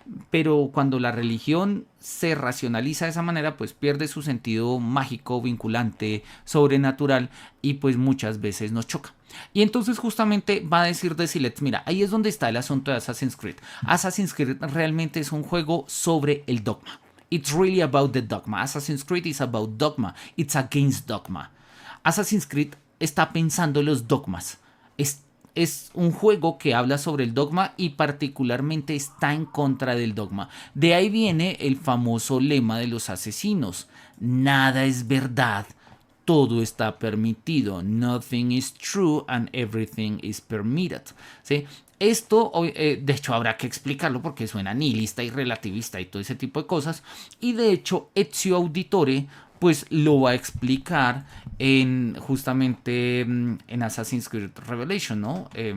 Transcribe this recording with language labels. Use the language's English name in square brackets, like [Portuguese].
[Spanish] Pero cuando la religión se racionaliza de esa manera, pues pierde su sentido mágico, vinculante, sobrenatural, y pues muchas veces nos choca. Y entonces justamente va a decir Desilets, mira, ahí es donde está el asunto de Assassin's Creed. Assassin's Creed realmente es un juego sobre el dogma. [English] It's really about the dogma. Assassin's Creed is about dogma. It's against dogma. [Spanish] Assassin's Creed está pensando en los dogmas. Es un juego que habla sobre el dogma y particularmente está en contra del dogma. De ahí viene el famoso lema de los asesinos. Nada es verdad, todo está permitido. [English] Nothing is true and everything is permitted. [Spanish] ¿Sí? Esto, de hecho, habrá que explicarlo porque suena nihilista y relativista y todo ese tipo de cosas. Y de hecho, Ezio Auditore pues lo va a explicar justamente en Assassin's Creed Revelation, ¿no?